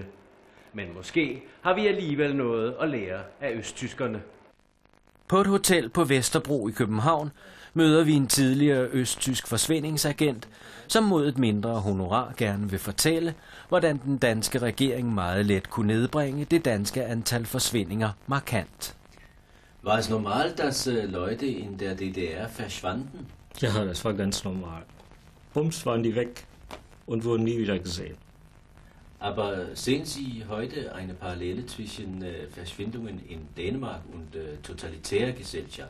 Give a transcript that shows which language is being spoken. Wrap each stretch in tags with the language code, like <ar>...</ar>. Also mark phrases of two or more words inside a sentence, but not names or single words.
<da>Men måske har vi alligevel noget at lære af østtyskerne. På et hotel på Vesterbro i København møder vi en tidligere østtysk forsvindingsagent, som mod et mindre honorar gerne vil fortælle, hvordan den danske regering meget let kunne nedbringe det danske antal forsvindinger markant.</da> <de>War es normal, dass Leute in der DDR verschwanden? Ja, das war ganz normal. Bums waren die weg und wurden nie wieder gesehen. Aber sehen Sie heute eine Parallele zwischen Verschwindungen in Dänemark und totalitärer Gesellschaft?</de>